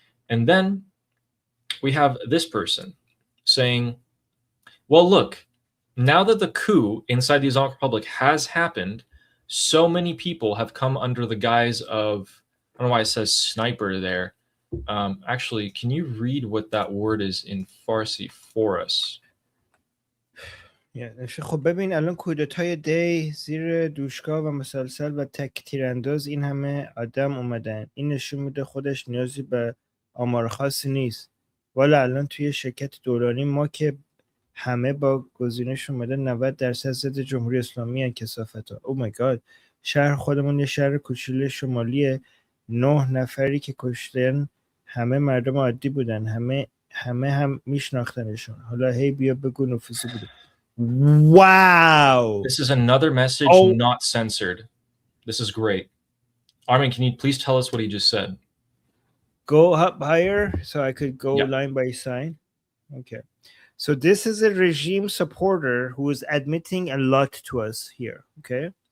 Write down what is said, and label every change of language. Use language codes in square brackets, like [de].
[en] And then we have this person saying, well, look, now that the coup inside the Islamic Republic has happened, so many people have come under the guise of, I don't know why it says sniper there. Actually, can you read what that word is in Farsi for us? [fa] خب ببین الان کودتای دی زیر دوشگاه و مسلسل و تک تیرانداز این همه آدم اومدن. این نشون میده خودش نیازی به آمار خاصی نیست. والا الان توی شرکت دورانی ما که همه با گزینش اومده 90% ضد جمهوری اسلامی ان کثافتا. [en] Oh my god. [fa] شهر خودمون یه شهر کوچولوی شمالیه. 9 نفری که کشتن همه مردم عادی بودن. همه هم میشناختنشون. حالا هی بیا بگو نفوذی بوده. [en] Wow. This is another message not censored. This is great. Armin, can you please tell us what he just said? Go up higher so I could go line by line. Okay. So this is a regime supporter who is admitting a lot to us here. Okay.